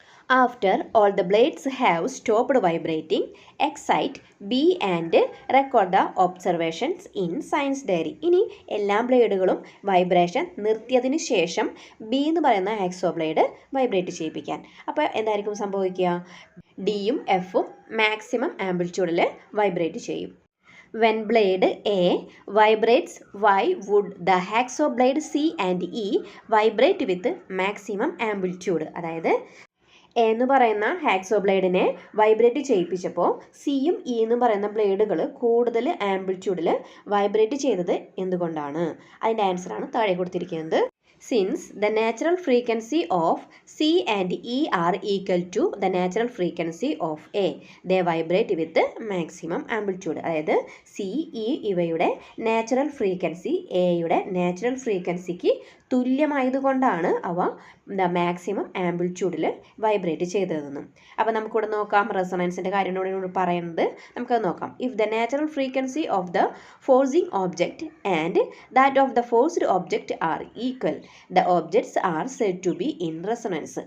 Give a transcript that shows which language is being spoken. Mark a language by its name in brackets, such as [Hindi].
[English] After all the blades have stopped vibrating excite B and record the observations in science diary. [Malayalam] ഇനി എല്ലാ ബ്ലേഡുകളും vibration നിർത്തിയതിന് ശേഷം B എന്ന് പറയുന്ന hacksaw blade vibrate ചെയ്യിപ്പിക്കാൻ. അപ്പോൾ എന്തായിരിക്കും സംഭവിക്കുക? ഡിയും എഫും മാക്സിമം ആംപ്ലിറ്റ്യൂഡിൽ വൈബ്രേറ്റ് ചെയ്യും. [English] When blade A vibrates, why would the hacksaw blade C and E vibrate with maximum amplitude? [Malayalam] അതായത് എ എന്ന് പറയുന്ന ഹാക്സോ ബ്ലേഡിനെ വൈബ്രേറ്റ് ചെയ്യിപ്പിച്ചപ്പോൾ സിയും ഇ എന്ന് പറയുന്ന ബ്ലേഡുകൾ കൂടുതൽ ആംപ്ലിറ്റ്യൂഡിൽ വൈബ്രേറ്റ് ചെയ്തത് എന്തുകൊണ്ടാണ്? അതിൻ്റെ ആൻസറാണ് താഴെ കൊടുത്തിരിക്കുന്നത്. [English] Since the natural frequency of C and E are equal to the natural frequency of A, they vibrate with maximum amplitude. [Malayalam] അതായത് സി ഇ ഇവയുടെ നാച്ചുറൽ ഫ്രീക്വൻസി എയുടെ നാച്ചുറൽ ഫ്രീക്വൻസിക്ക് തുല്യമായതുകൊണ്ടാണ് അവ മാക്സിമം ആംപ്ലിറ്റ്യൂഡിൽ വൈബ്രേറ്റ് ചെയ്തതെന്നും. അപ്പോൾ നമുക്കിവിടെ നോക്കാം, റെസൊണൻസിൻ്റെ കാര്യങ്ങളോട് പറയുന്നത് നമുക്കത് നോക്കാം. [English] If the natural frequency of the forcing object and that of the forced object are equal, the objects are said to be in resonance.